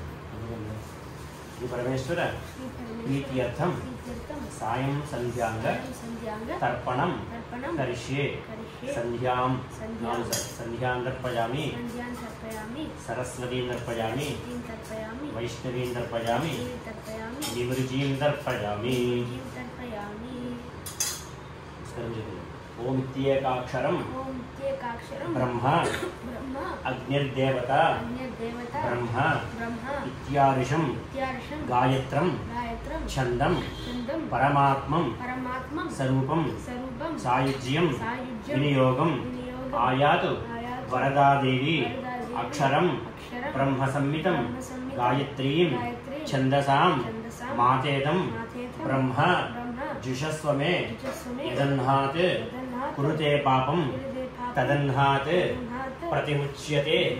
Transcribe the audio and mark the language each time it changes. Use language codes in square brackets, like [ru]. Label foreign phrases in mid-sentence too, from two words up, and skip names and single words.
[sa] ఈ పరమేశ్వర ప్రీత్యర్థం సాయం సంధ్యాంగ తర్పణం కరిష్యే. సంధ్యాం సంధ్యాం తర్పయామి, సరస్వతీం తర్పయామి, వైష్ణవీం తర్పయామి, నివృజీం తర్పయామి. ओमित्येकाक्षरं ब्रह्म अग्निर्देवता ब्रह्म इत्यादिशं गायत्रं छन्दं परमात्मं स्वरूपं सायुज्यं विनियोगं आयातु वरदादेवी अक्षरं ब्रह्मसंहितं गायत्रीं छन्दसां मातेदं ब्रह्म जुषस्वमे यदन्हात् कुरुते पापं तदन्हात् प्रतिमुच्यते